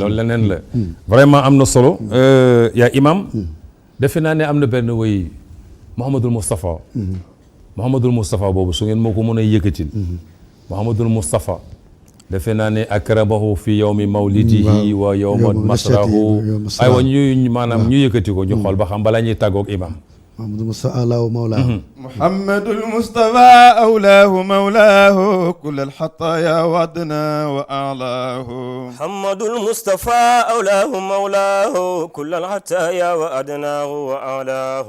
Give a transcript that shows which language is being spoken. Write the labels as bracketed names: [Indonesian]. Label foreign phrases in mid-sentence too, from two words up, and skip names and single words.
[Wolof] loolu leneen la vraiment am na solo yaa imam defe naa ne am na benn woy Mouhamadul Moustapha boobu su ngeen moo ko mën a yëkkatil Mouhamadul Moustapha defe naa ne [Arabic] أكرمه في يوم مولده ويوم مسرحه [Wolof] aywa ñu maanaam ñu yëkkati ko ñu xool ba xam balaa ñuy tàggoog imam [Arabic] محمد المصطفى أولاه ومولاه محمد المصطفى أولاه مولاه كل الحطايا وعدنا وأعلاه محمد المصطفى أولاه مولاه كل الحطايا وأدناه وأعلاه